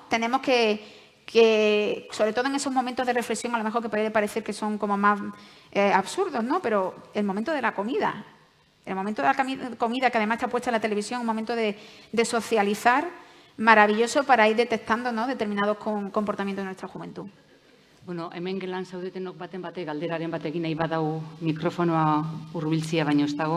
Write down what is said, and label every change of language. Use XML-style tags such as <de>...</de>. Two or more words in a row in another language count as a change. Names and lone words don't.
<es>Tenemos que, sobre todo en esos momentos de reflexión, a lo mejor que puede parecer que son como más absurdos, ¿no? Pero el momento de la comida, el momento de la comida que además está puesta en la televisión, un momento de socializar maravilloso para ir detectando, ¿no?, determinados comportamientos de nuestra juventud.</es> <eu>Bueno, hemen gelan zaudetenok baten bate galderaren batekin nahi badau mikrofonoa hurbiltzia baino ez dago.</eu>